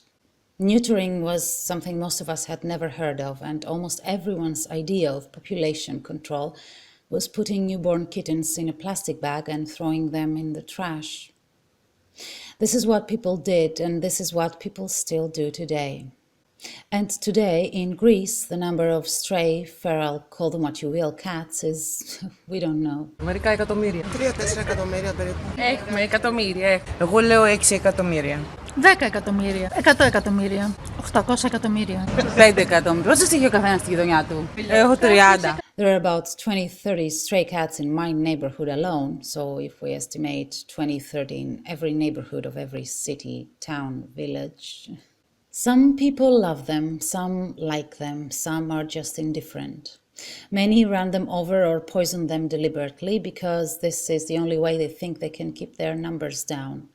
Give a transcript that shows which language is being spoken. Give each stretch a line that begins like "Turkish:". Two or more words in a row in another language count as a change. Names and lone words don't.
English: Neutering was something most of us had never heard of, and almost everyone's idea of population control was putting newborn kittens in a plastic bag and throwing them in the trash. This is what people did, and this is what people still do today. And today, in Greece, the number of stray, feral, call them what you will, cats is, we don't know.
Greek: Μερικά εκατομμύρια. 3-4 εκατομμύρια περίπου. Έχουμε εκατομμύρια. Εγώ λέω 6 εκατομμύρια. 10 εκατομμύρια, 100 εκατομμύρια, 800 εκατομμύρια. 5 εκατομμύρια. Πόσες έχει ο καθένας στη γειτονιά του? Έχω 30.
English: There are about 20-30 stray cats in my neighborhood alone, so if we estimate 20-30 in every neighborhood of every city, town, village. Some people love them, some like them, some are just indifferent. Many run them over or poison them deliberately because this is the only way they think they can keep their numbers down.